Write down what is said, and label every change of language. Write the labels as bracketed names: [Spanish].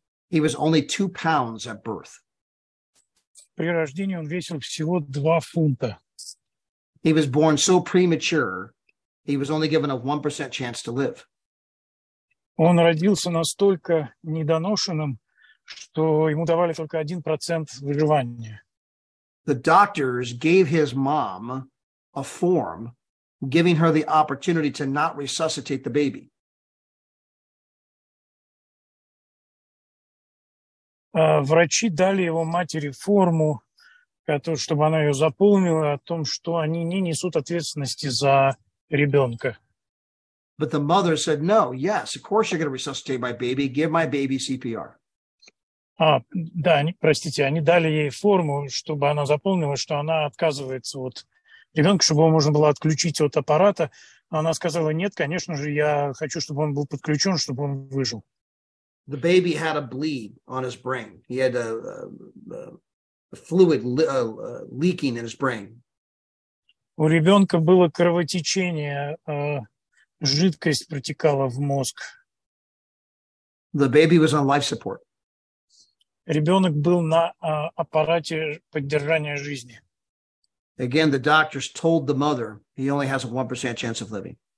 [English] He was only 2 pounds at birth. [Russian] При рождении он весил всего 2 фунта. [English] He was born so premature, he was only given a 1% chance to live. [Russian] Он родился настолько недоношенным, что ему давали только 1% выживания. [English] The doctors gave his mom a form giving her the opportunity to not resuscitate the baby. [Russian] Врачи дали его матери форму, чтобы она ее заполнила, о том, что они не несут ответственности за ребенка. [English] But the mother said, no, yes, of course you're going to resuscitate my baby. Give my baby CPR. [Russian] Да, простите, они дали ей форму, чтобы она заполнила, что она отказывается от ребенка, чтобы его можно было отключить от аппарата. Она сказала, нет, конечно же, я хочу, чтобы он был подключен, чтобы он выжил. [English] The baby had a bleed on his brain. He had a fluid leaking in his brain. [Russian] У ребенка было кровотечение, жидкость протекала в мозг. [English] The baby was on life support. [Russian] Ребенок был на аппарате поддержания жизни. [English] Again, the doctors told the mother he only has a 1% chance of living.